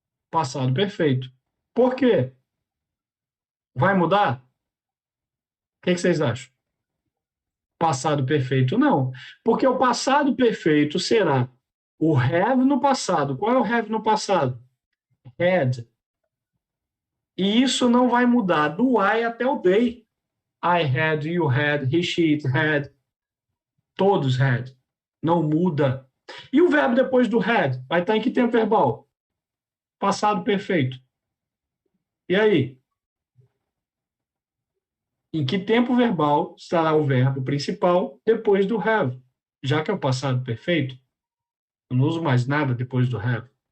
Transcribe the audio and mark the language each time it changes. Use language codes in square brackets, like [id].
[pt] Passado perfeito. Por quê? Vai mudar? O que vocês acham? Passado perfeito, não. Porque o passado perfeito será o have no passado. Qual é o have no passado? Had. E isso não vai mudar do I até o they. [en] I had, you had, he, she, it had. [pt] Todos had. Não muda. E o verbo depois do had? Vai estar em que tempo verbal? Passado perfeito. E aí? Em que tempo verbal estará o verbo principal depois do have? Já que é o passado perfeito, eu não uso mais nada depois do have.